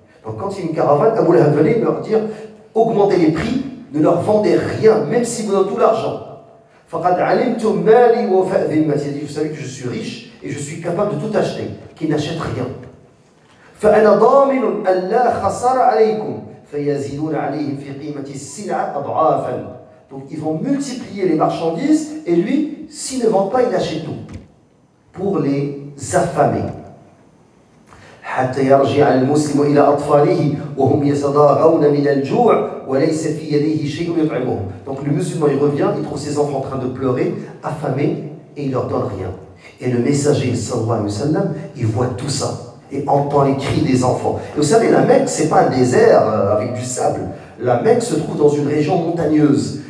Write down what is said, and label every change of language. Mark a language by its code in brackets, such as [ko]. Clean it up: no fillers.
[fr] Donc quand il y a une caravane, Abu Lahab venait leur dire augmentez les prix, ne leur vendez rien, même si vous donnez tout l'argent. [ar] فقد علمتم مالي ووفاء ذمتي. [fr] Il dit, vous savez que je suis riche et je suis capable de tout acheter, qui n'achète rien. [ar] فأنا ضامن ألا خسر عليكم فيزيدون عليهم في قيمة السلعة أضعافا. [fr] Donc ils vont multiplier les marchandises et lui, s'il ne vend pas, il achète tout pour les affamer. [ar] حتى يرجع المسلم إلى أطفاله وهم يتضاغون من الجوع وليس في يديه شيء يطعمهم. [fr] Donc le musulman il revient, il trouve ses enfants en train de pleurer, affamés, et il leur donne rien. Et le messager sallallahu alayhi wa sallam, il voit tout ça et entend les cris des enfants. Et vous savez, la Mecque, c'est pas un désert avec du sable. La Mecque se trouve dans une région montagneuse.